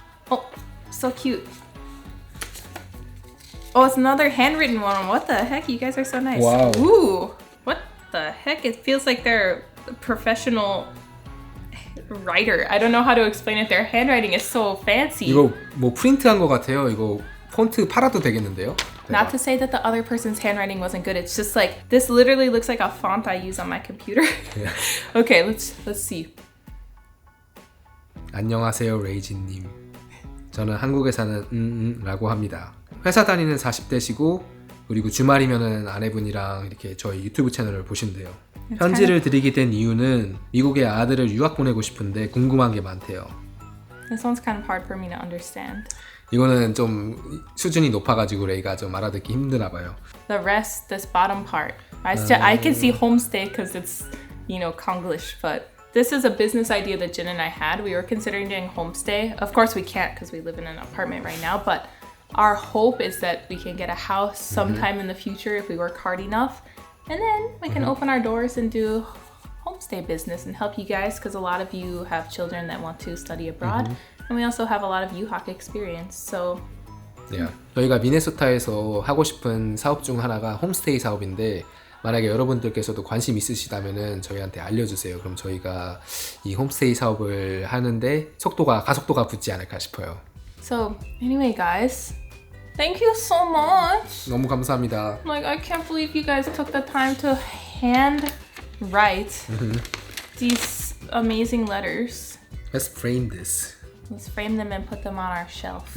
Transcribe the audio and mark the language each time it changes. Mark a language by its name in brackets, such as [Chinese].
[English] Oh, so cute. Oh, it's another handwritten one. What the heck? You guys are so nice. Wow. Ooh, what the heck? It feels like they're a professional writer. I don't know how to explain it. Their handwriting is so fancy. [Korean] 이거 뭐 프린트한 것 같아요. 이거 폰트 팔아도 되겠는데요? [English] Not to say that the other person's handwriting wasn't good. It's just like, this literally looks like a font I use on my computer. Yeah. Okay, let's see. [Korean] 안녕하세요, 레이진님. 저는 한국에 사는 라고 합니다. 회사 다니는 40대시고 그리고 주말이면은 아내분이랑 이렇게 저희 유튜브 채널을 보신대요. 편지를 드리게 된 이유는 미국에 아들을 유학 보내고 싶은데 궁금한 게 많대요. [English] This one's kind of hard for me to understand. [Korean] 이거는 좀 수준이 높아가지고 레이가 좀 알아듣기 힘드나 봐요. [English] The rest, this bottom part, I can see homestay because it's, you know, Konglish, but this is a business idea that Jin and I had. We were considering doing homestay. Of course we can't because we live in an apartment right now, but our hope is that we can get a house sometime in the future if we work hard enough. And then we can open our doors and do homestay business and help you guys, because a lot of you have children that want to study abroad. And we also have a lot of 유학 experience. So Yeah. [Korean] 저희가 미네소타에서 하고 싶은 사업 중 하나가 홈스테이 사업인데 만약에 여러분들께서도 관심 있으시다면은 저희한테 알려주세요. 그럼 저희가 이 홈스테이 사업을 하는데 가속도가 붙지 않을까 싶어요. [English] So anyway, guys, thank you so much. [Korean] 너무 감사합니다. [English] Like, I can't believe you guys took the time to hand write these amazing letters. Let's frame this. Let's frame them and put them on our shelf.